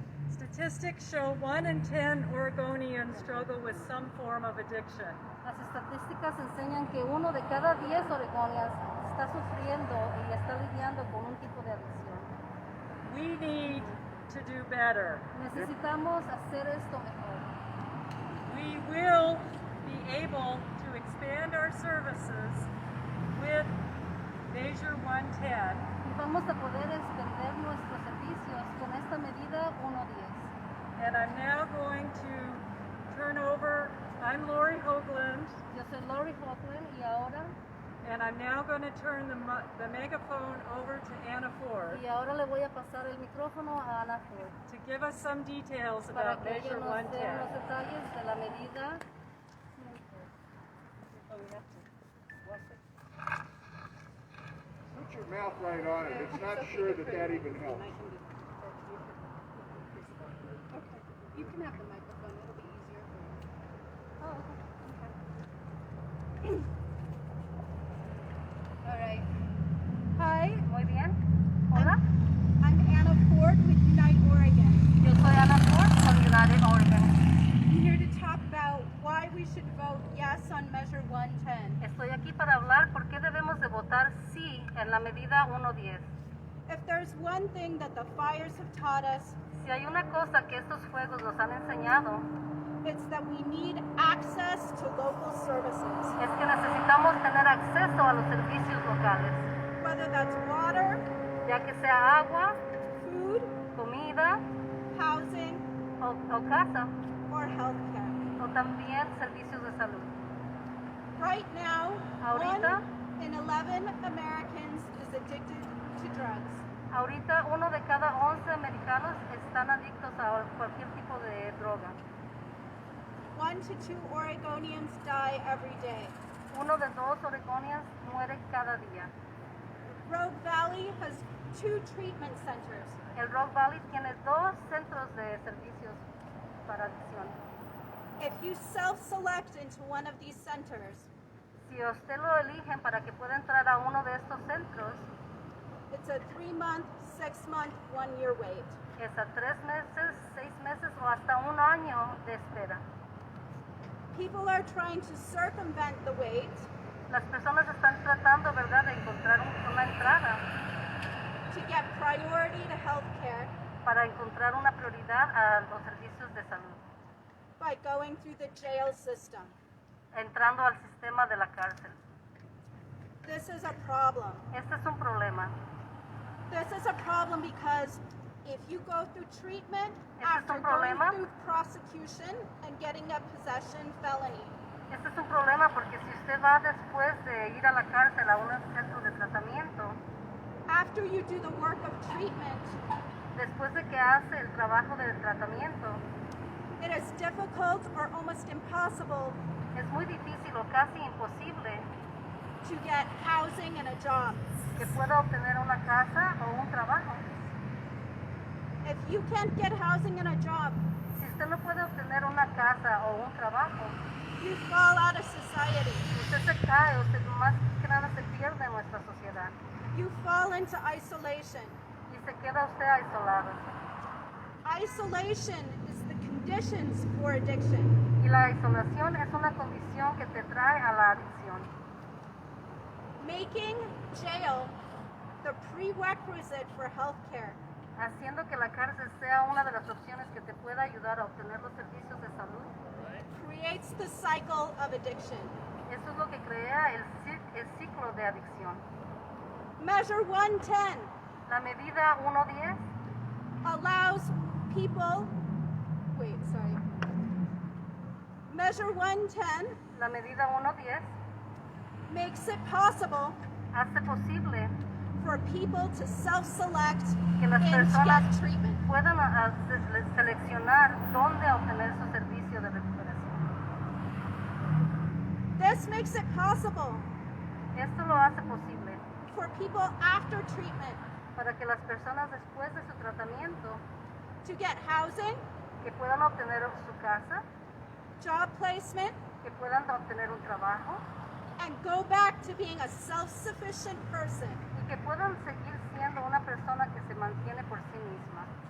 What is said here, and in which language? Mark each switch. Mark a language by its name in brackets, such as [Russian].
[English] Statistics show 1 in 10 Oregonians struggle with some form of addiction. [Spanish] Las estadísticas enseñan que 1 de cada 10 oregonianos está sufriendo y está lidiando con un tipo de adicción. [English] We need to do better. [Spanish] Necesitamos hacer esto mejor. [English] We will be able to expand our services with Measure 110. [Spanish] Y vamos a poder extender nuestros servicios con esta medida 1.10. [English] And I'm now going to turn over, I'm Lori Hoagland, [Spanish] Yo soy Lori Hoagland y ahora [English] and I'm now going to turn the megaphone over to Anna Ford [Spanish] le voy a pasar el micrófono a Ana Ford [English] to give us some details [Spanish] para [English] about [Spanish] que ella [English] Measure [Spanish] nos dé [English] 110. [Spanish] los detalles de la medida. [English] Put your mouth right on it. It's not sure that even helps. You can have the microphone, it'll be easier for you. Oh, okay. All right. Hi. [Spanish] Muy bien. Hola. [English] I'm Anna Ford with Unite Oregon. [Spanish] Yo soy Ana Ford con United Oregon. [English] I'm here to talk about why we should vote yes on Measure 110. [Spanish] Estoy aquí para hablar por qué debemos de votar sí en la medida 1.10. [English] If there's one thing that the fires have taught us, [Spanish] Si hay una cosa que estos juegos nos han enseñado, [English] it's that we need access to local services, [Spanish] es que necesitamos tener acceso a los servicios locales, [English] whether that's water, [Spanish] ya que sea agua, [English] food, [Spanish] comida [English] housing, [Spanish] o casa, [English] or healthcare. [Spanish] o también servicios de salud. [English] Right now, [Spanish] Ahorita. [English] 1 in 11 Americans is addicted to drugs. [Spanish] Ahorita 1 de cada 11 americanos están adictos a cualquier tipo de droga. [English] 1 to 2 Oregonians die every day. [Spanish] 1 de 2 oregonianos muere cada día. [English] Rogue Valley has 2 treatment centers. [Spanish] El Rock Valley tiene 2 centros de servicios para adicción. [English] If you self-select into one of these centers, [Spanish] Si usted lo eligen para que pueda entrar a uno de estos centros, [English] it's a 3-month, 6-month, 1-year wait. [Spanish] es a 3 meses, 6 meses o hasta 1 año de espera. [English] People are trying to circumvent the wait [Spanish] Las personas están tratando, ¿verdad?, de encontrar una entrada [English] to get priority to health care [Spanish] para encontrar una prioridad a los servicios de salud, [English] by going through the jail system. [Spanish] entrando al sistema de la cárcel. [English] This is a problem. [Spanish] Este es un problema. [English] This is a problem because if you go through treatment [Spanish] Este es [English] after [Spanish] un [English] going [Spanish] problema. [English] through prosecution and getting a possession felony, [Spanish] Este es un problema porque si usted va después de ir a la cárcel a un centro de tratamiento, [English] after you do the work of treatment, [Spanish] después de que hace el trabajo del tratamiento, [English] it is difficult or almost impossible [Spanish] es muy difícil o casi imposible [English] to get housing and a job. [Spanish] que pueda obtener una casa o un trabajo. [English] If you can't get housing and a job, [Spanish] Si usted no puede obtener una casa o un trabajo, [English] you fall out of society. [Spanish] usted se cae, usted más que nada se pierde en nuestra sociedad [English] You fall into isolation. [Spanish] y se queda usted aislado. [English] Isolation is the conditions for addiction. [Spanish] Y la isolación es una condición que te trae a la adicción. [English] Making jail the prerequisite for health care [Spanish] Haciendo que la cárcel sea una de las opciones que te pueda ayudar a obtener los servicios de salud. [English] creates the cycle of addiction. [Spanish] Eso es lo que crea el ciclo de adicción. [English] Measure 110 [Spanish] La medida 1.10 [English] allows people, Measure 110 [Spanish] la medida 1.10 [English] makes it possible [Spanish] hace posible [English] for people to self-select [Spanish] que las [English] and [Spanish] personas [English] get treatment. [Spanish] puedan seleccionar dónde obtener su servicio de recuperación. [English] This makes it possible [Spanish] Esto lo hace posible [English] for people after treatment [Spanish] para que las personas después de su tratamiento [English] to get housing, [Spanish] que puedan obtener su casa, [English] job placement, [Spanish] que puedan obtener un trabajo [English] and go back to being a self-sufficient person. [Spanish] y que puedan seguir siendo una persona que se mantiene por sí misma.